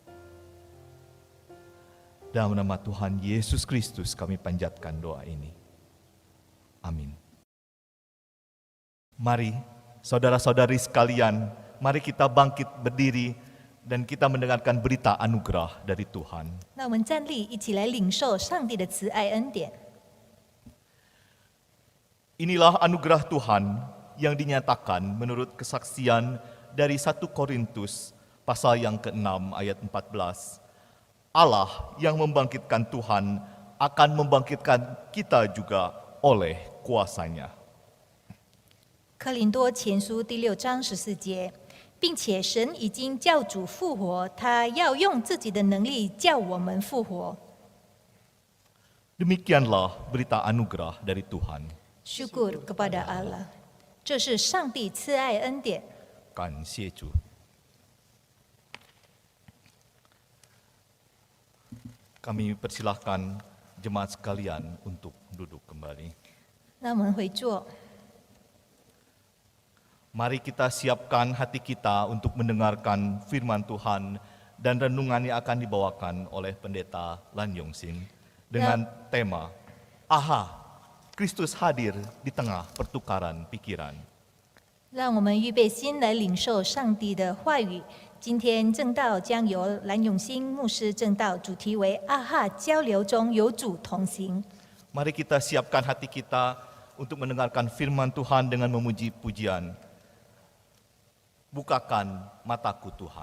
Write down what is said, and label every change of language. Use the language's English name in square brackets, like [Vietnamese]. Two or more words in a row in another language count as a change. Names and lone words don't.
[Indonesian] Dalam nama Tuhan Yesus Kristus kami panjatkan doa ini. Amin. Mari saudara-saudari sekalian, mari kita bangkit berdiri dan kita mendengarkan berita anugerah dari Tuhan. [Chinese] 那我们站立，一起来领受上帝的慈爱恩典。 [Indonesian] Inilah anugerah Tuhan yang dinyatakan menurut kesaksian dari 1 Korintus pasal yang ke-6 ayat 14. Allah yang membangkitkan Tuhan akan membangkitkan kita juga oleh kuasa-Nya. [Chinese] 哥林多前书第6章14节，并且神已经叫主复活，他要用自己的能力叫我们复活。 [Indonesian] Demikianlah berita anugerah dari Tuhan. Syukur kepada Allah， [Chinese] 这是上帝慈爱恩典。感谢主。 [Indonesian] Kami persilahkan jemaat sekalian untuk duduk kembali. [Chinese] 那我们回座， [Indonesian] Mari kita siapkan hati kita untuk mendengarkan firman Tuhan dan renungannya akan dibawakan oleh Pendeta Lan Yongsin dengan tema Aha, Kristus hadir di tengah pertukaran pikiran. [Chinese] 让我们预备心来领受上帝的话语。今天正道将由蓝永兴牧师正道，主题为“阿哈交流中有主同行”。 [Indonesian] Mari kita siapkan hati kita untuk mendengarkan firman Tuhan dengan memuji pujian. Bukakan mataku Tuhan.